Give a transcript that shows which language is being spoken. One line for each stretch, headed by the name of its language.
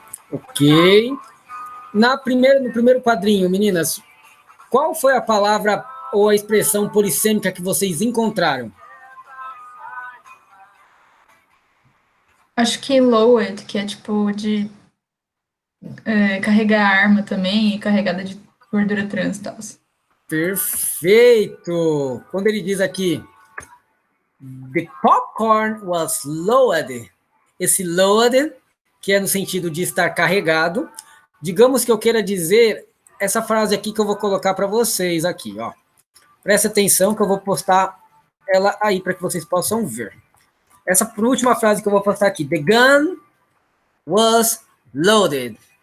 Portuguese: Ok. No primeiro quadrinho, meninas, qual foi a palavra ou a expressão polissêmica que vocês encontraram? Acho que lowered, que é tipo de carregar arma também e carregada de gordura trans e tal. Perfeito! Quando ele diz aqui,
English: the popcorn was loaded.
Portuguese: Esse loaded, que é no sentido de estar carregado. Digamos que eu queira dizer essa frase aqui que eu vou colocar para vocês aqui, ó. Presta atenção que eu vou postar ela aí para que vocês possam ver. Essa última frase que eu vou postar aqui,
English: the gun was loaded.